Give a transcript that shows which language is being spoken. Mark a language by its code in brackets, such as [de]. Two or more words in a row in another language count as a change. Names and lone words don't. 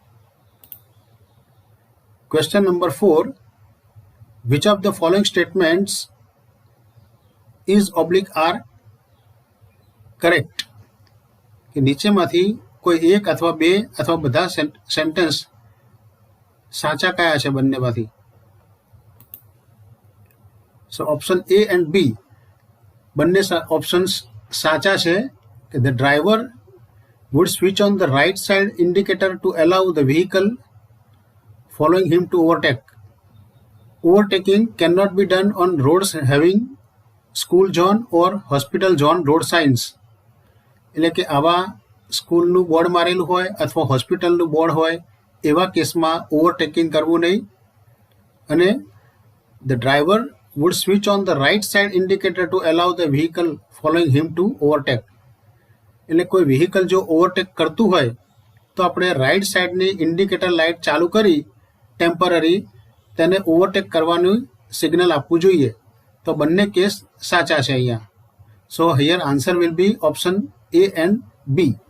[en] question number 4, which of the following statements is oblique are correct, [gu] કે નીચેમાંથી કોઈ એક અથવા બે અથવા બધા સેન્ટેન્સ સાચા કયા છે બંનેમાંથી. [en] so option A and B [gu] બંને ઓપ્શન્સ સાચા છે, કે [en] the driver would switch on the right side indicator to allow the vehicle following him to overtake. Overtaking cannot be done on roads having school zone or hospital zone road signs. [gu] એટલે કે આવા સ્કૂલનું બોર્ડ મારેલું હોય અથવા હોસ્પિટલનું બોર્ડ હોય એવા કેસમાં ઓવરટેકિંગ કરવું નહીં. [en] અને the driver would switch on the right side indicator to allow the vehicle following him to overtake. [gu] એટલે કોઈ વ્હીકલ જો ઓવરટેક કરતું હોય તો આપણે રાઈટ સાઈડની [en] indicator light [gu] ચાલુ કરી ટેમ્પરરી તેને ઓવરટેક કરવાનું સિગ્નલ આપવું જોઈએ. તો બંને કેસ સાચા છે અહીંયા. [en] so here answer will be option A and B.